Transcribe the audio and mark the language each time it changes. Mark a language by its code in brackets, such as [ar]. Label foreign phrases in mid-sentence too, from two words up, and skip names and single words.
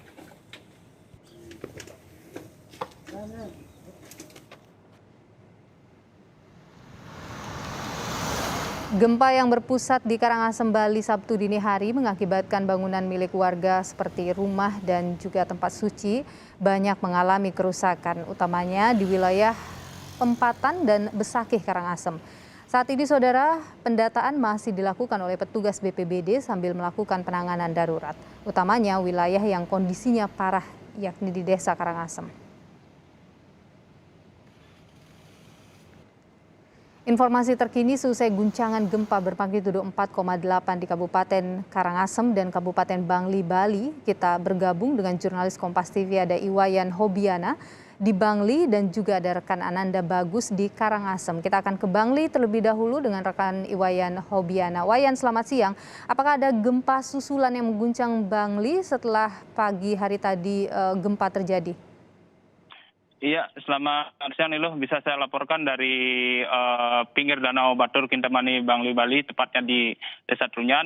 [id] Gempa yang berpusat di Karangasem, Bali Sabtu dini hari mengakibatkan bangunan milik warga seperti rumah dan juga tempat suci banyak mengalami kerusakan, utamanya di wilayah Pempatan dan Besakih, Karangasem. Saat ini, saudara, pendataan masih dilakukan oleh petugas BPBD sambil melakukan penanganan darurat, utamanya wilayah yang kondisinya parah, yakni di Desa Karangasem. Informasi terkini seusai guncangan gempa bermagnitudo 4,8 di Kabupaten Karangasem dan Kabupaten Bangli, Bali. Kita bergabung dengan jurnalis Kompas TV, ada Iwayan Hobiana di Bangli dan juga ada rekan Ananda Bagus di Karangasem. Kita akan ke Bangli terlebih dahulu dengan rekan Iwayan Hobiana. Wayan, selamat siang. Apakah ada gempa susulan yang mengguncang Bangli setelah pagi hari tadi gempa terjadi? Iya, selamat siang Niluh. Bisa saya laporkan dari pinggir Danau Batur, Kintamani, Bangli, Bali, tepatnya di Desa Trunyan.